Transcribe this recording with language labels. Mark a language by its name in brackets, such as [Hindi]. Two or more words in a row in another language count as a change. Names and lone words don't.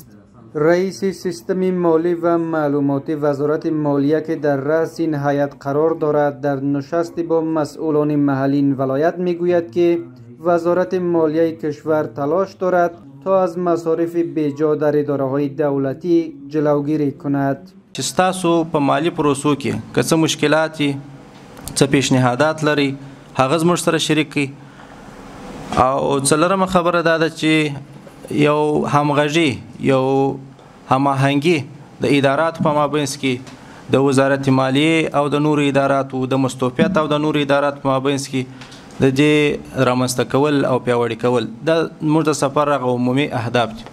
[Persian] رئیس سیستم مالی و معلوماتی وزارت مالیه که در رأس این هیئت قرار دارد، در نشستی با مسئولان محلی این ولایت میگوید که وزارت مالیه کشور تلاش دارد تا از مصارف بیجا در اداره‌های دولتی جلوگیری کند. [Pashto] چې ستاسو په مالی پروسو کې که څه مشکلاتي څه پیشنهادات لري هغه زموږ سره شریک کړئ. او څلورمه خبره دا ده چې یو همغږي یو هماهنګي د اداراتو په مابینځ کې د وزارت مالیې او د نورو اداراتو د مستوفیت او د نورو اداراتو په مابینځ کې د دې رامنځته کول او پیاوړي کول دا موږ د سفر هغه عمومي اهداف دي.